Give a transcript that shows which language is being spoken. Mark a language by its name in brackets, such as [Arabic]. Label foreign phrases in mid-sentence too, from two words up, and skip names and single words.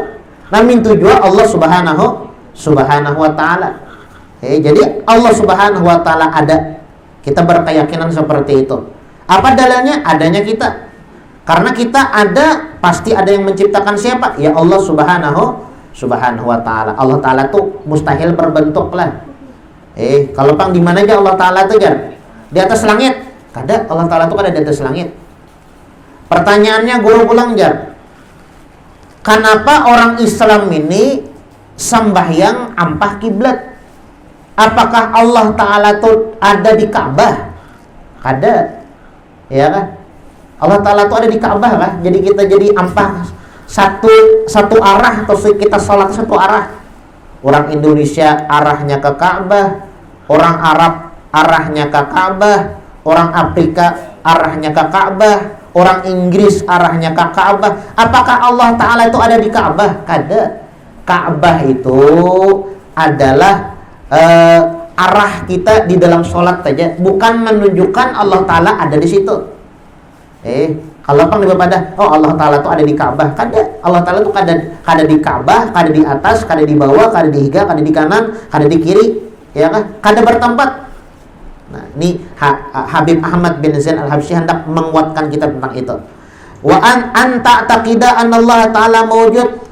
[Indonesian] Nah, min tujuan Allah [Arabic] سبحانه وتعالى. [Indonesian] Jadi Allah [Arabic] سبحانه وتعالى [Indonesian] ada. Kita berkeyakinan seperti itu. Apa dalilnya? Adanya kita. Karena kita ada, pasti ada yang menciptakan siapa? [Arabic] يا الله سبحانه وتعالى. [Banjar] Allah ta'ala tuh mustahil berbentuk lah. Kalau pang di mana aja Allah ta'ala tuh, Jar? Di atas langit? Kada, Allah ta'ala tuh kada di atas langit. Pertanyaannya guru pulang, Jar. [Indonesian] Kenapa orang Islam ini sembahyang ampah kiblat? Apakah Allah ta'ala tuh ada di Ka'bah? [Banjar] Kada. [Indonesian] Ya kan? Allah ta'ala tuh ada di Ka'bah kan? [Banjar] Jadi kita jadi ampah satu arah, atau kita sholat satu arah. [Indonesian] Orang Indonesia arahnya ke Ka'bah, orang Arab arahnya ke Ka'bah, orang Afrika arahnya ke Ka'bah, orang Inggris arahnya ke Ka'bah. Apakah Allah ta'ala itu ada di Ka'bah? [Banjar] Kada. [Indonesian] Ka'bah itu adalah arah kita di dalam sholat saja, bukan menunjukkan Allah ta'ala ada di situ. [Banjar] Kalau apa pada Allah ta'ala itu ada di Ka'bah? Kada. Allah ta'ala itu kada di Ka'bah, kada di atas, kada di bawah, kada di higa, kada di kanan, kada di kiri, ya kan? Kada bertempat. [Indonesian] Nah, ini Habib Ahmad bin Zain Al-Habsyi hendak menguatkan kita tentang itu. [Arabic] وأنت تعتقد أن الله تعالى موجود.